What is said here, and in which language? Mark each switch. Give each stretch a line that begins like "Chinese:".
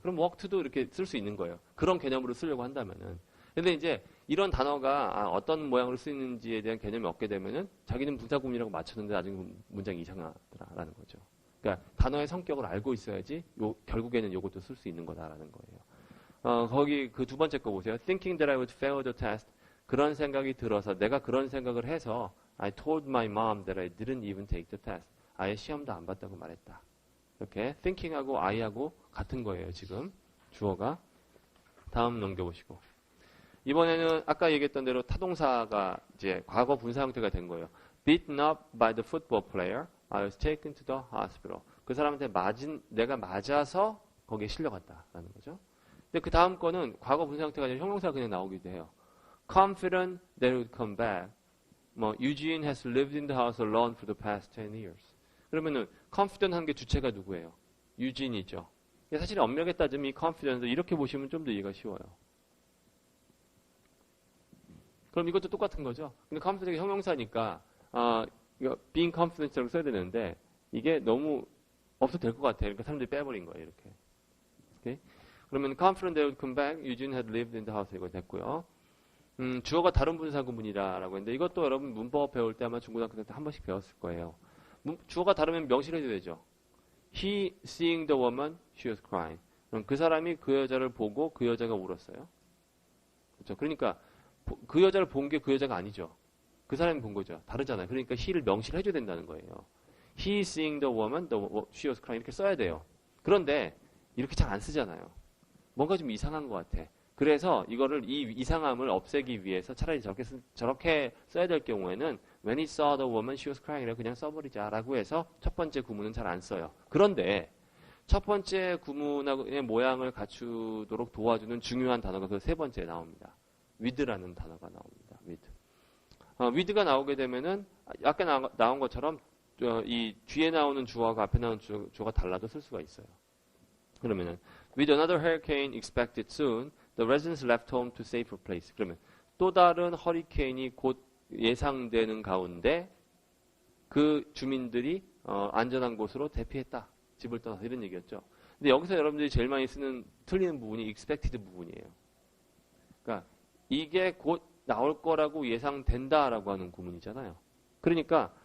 Korean: 그럼 walk to도 이렇게 쓸 수 있는 거예요. 그런 개념으로 쓰려고 한다면은. 근데 이제 이런 단어가 어떤 모양으로 쓰이는지에 대한 개념이 없게 되면은 자기는 부사구문이라고 맞췄는데 나중에 문장이 이상하더라라는 거죠. 그러니까 단어의 성격을 알고 있어야지 결국에는 이것도 쓸 수 있는 거다라는 거예요. 거기 그 두 번째 거 보세요.
English: Thinking that I would fail the test.
Korean: 그런 생각이 들어서 내가 그런 생각을 해서
English: I told my mom that I didn't even take the test.
Korean: 아예 시험도 안 봤다고 말했다. 이렇게 thinking하고 I하고 같은 거예요. 지금 주어가. 다음 넘겨보시고. 이번에는 아까 얘기했던 대로 타동사가 이제 과거 분사 형태가 된 거예요.
English: Beaten up by the football player. I was taken to the hospital.
Korean: 그 사람한테 내가 맞아서 거기에 실려갔다라는 거죠. 근데 그 다음 거는 과거 분사 형태가 아니라 형용사가 그냥 나오기도 해요.
English: Confident that it would come back. Eugene has lived in the house alone for the past 10 years.
Korean: 그러면은 confident 한 게 주체가 누구예요? Eugene이죠. 사실 엄밀하게 따지면 이 confident 이렇게 보시면 좀 더 이해가 쉬워요. 그럼 이것도 똑같은 거죠. 근데 confident이 형용사니까 이거 being confident라고 써야 되는데 이게 너무 없어도 될 것 같아요. 그러니까 사람들이 빼버린 거예요. 이렇게. 오케이? 그러면
English: confident they would come back. Eugene had lived in the house.
Korean: 이거 됐고요. 주어가 다른 분사구문이라고 했는데 이것도 여러분 문법 배울 때 아마 중고등학교 때 한 번씩 배웠을 거예요. 주어가 다르면 명시를 해줘야 되죠.
English: He seeing the woman, she was crying.
Korean: 그럼 그 사람이 그 여자를 보고 그 여자가 울었어요. 그렇죠. 그러니까 그 여자를 본 게 그 여자가 아니죠. 그 사람이 본 거죠. 다르잖아요. 그러니까 he를 명시를 해줘야 된다는 거예요.
English: He seeing the woman, she was crying
Korean: 이렇게 써야 돼요. 그런데 이렇게 잘 안 쓰잖아요. 뭔가 좀 이상한 것 같아. 그래서 이거를 이 이상함을 없애기 위해서 차라리 저렇게 써야 될 경우에는
English: when he saw the woman, she was crying
Korean: 이라고 그냥 써버리자라고 해서 첫 번째 구문은 잘 안 써요. 그런데 첫 번째 구문의 모양을 갖추도록 도와주는 중요한 단어가 그 세 번째에 나옵니다. with라는 단어가 나옵니다. with가 나오게 되면은 아까 나온 것처럼 이 뒤에 나오는 주어가 앞에 나오는 주어가 달라도 쓸 수가 있어요. 그러면은
English: with another hurricane expected soon, the residents left home to safer place.
Korean: 그러면 또 다른 허리케인이 곧 예상되는 가운데 그 주민들이 안전한 곳으로 대피했다. 집을 떠나서 이런 얘기였죠. 근데 여기서 여러분들이 제일 많이 쓰는 틀리는 부분이 expected 부분이에요. 그러니까 이게 곧 나올 거라고 예상된다라고 하는 구문이잖아요. 그러니까